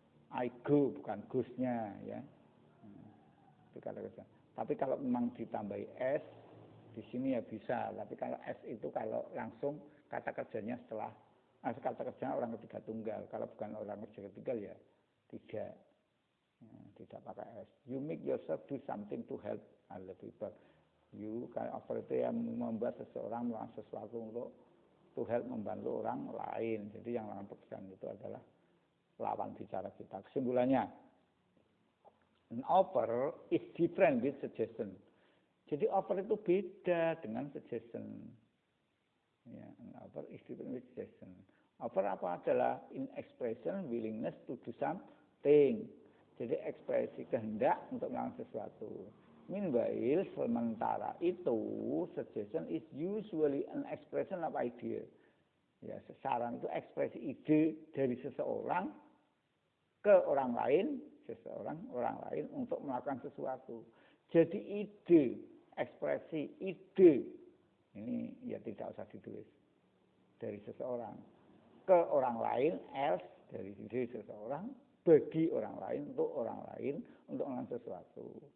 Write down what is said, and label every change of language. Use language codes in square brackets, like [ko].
[id] I go bukan goes-nya ya. Itu kata kerja. Tapi kalau memang ditambahi s di sini ya bisa. Tapi kalau s itu kalau langsung kata kerjanya setelah kata kerjanya orang ketiga tunggal. Kalau bukan orang ketiga tunggal ya tidak. Tidak pakai s. [en] You make yourself do something to help other people. [id] You kayak offer itu yang membuat seseorang melakukan sesuatu untuk to help membantu orang lain. Jadi yang melakukan pekerjaan itu adalah lawan bicara kita. Kesimpulannya, [en] an offer is different with suggestion. [id] Jadi offer itu beda dengan suggestion. [en] Ya, an offer is different with suggestion. Offer [id] apa adalah [en] in expression willingness to do something. [id] Jadi ekspresi kehendak untuk melakukan sesuatu. [en] Meanwhile, [id] sementara itu [en] suggestion is usually an expression of idea. [id] Ya, saran itu ekspresi ide dari seseorang ke orang lain, orang lain untuk melakukan sesuatu. Jadi ide, ekspresi ide ini ya tidak usah ditulis dari seseorang ke orang lain, else dari seseorang bagi orang lain untuk orang lain untuk melakukan sesuatu.